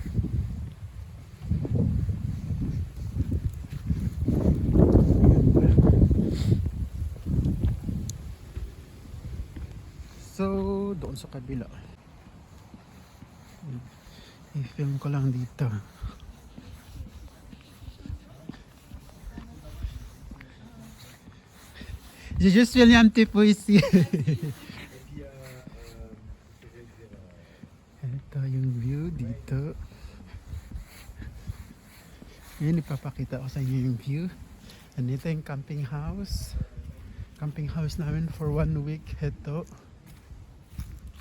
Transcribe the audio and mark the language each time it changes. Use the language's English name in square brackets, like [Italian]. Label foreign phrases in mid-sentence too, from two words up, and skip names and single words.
[Filipino] So, doon sa kabila. I-film ko lang dito. [French] J'ai juste filmé un petit peu ici. [Filipino] Ito yung view dito. Ngayon ipapakita ko sa inyo yung view. Andito yung [English] camping house. Camping house [Filipino] namin [English] for 1 week.